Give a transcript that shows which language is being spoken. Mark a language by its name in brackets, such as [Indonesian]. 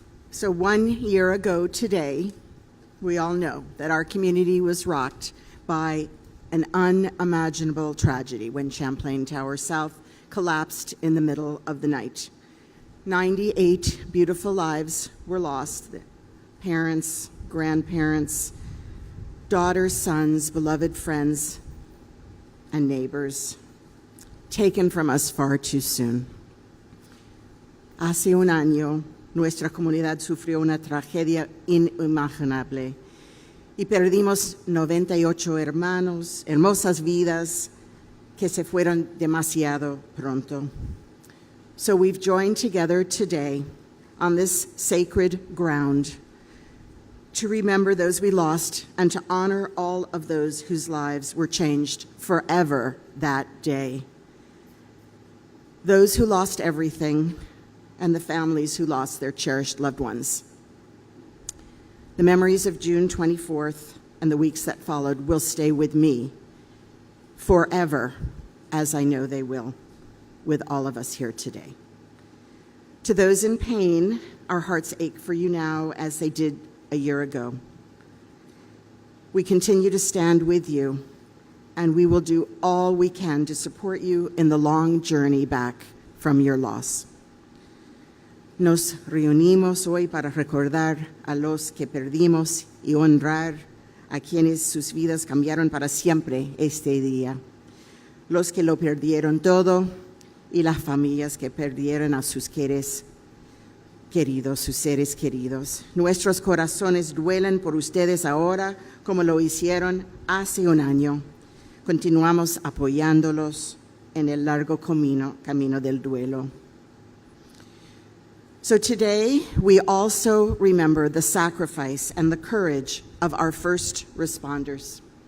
[English] So 1 year ago today, we all know that our community was rocked by an unimaginable tragedy when Champlain Towers South collapsed in the middle of the night. 98 beautiful lives were lost. Parents, grandparents, daughters, sons, beloved friends, and neighbors. taken from us far too soon. [Spanish] Hace un año, nuestra comunidad sufrió una tragedia inimaginable y perdimos 98 hermanos, hermosas vidas que se fueron demasiado pronto. [English] So we've joined together today on this sacred ground to remember those we lost and to honor all of those whose lives were changed forever that day. Those who lost everything and the families who lost their cherished loved ones. The memories of June 24th and the weeks that followed will stay with me forever, as I know they will with all of us here today. To those in pain, our hearts ache for you now as they did a year ago. We continue to stand with you, and we will do all we can to support you in the long journey back from your loss. [Spanish] Nos reunimos hoy para recordar a los que perdimos y honrar a quienes sus vidas cambiaron para siempre este día. Los que lo perdieron todo y las familias que perdieron a sus seres queridos. Nuestros corazones duelen por ustedes ahora como lo hicieron hace un año. Continuamos apoyándolos en el largo camino del duelo. [English] So today, we also remember the sacrifice and the courage of our first responders.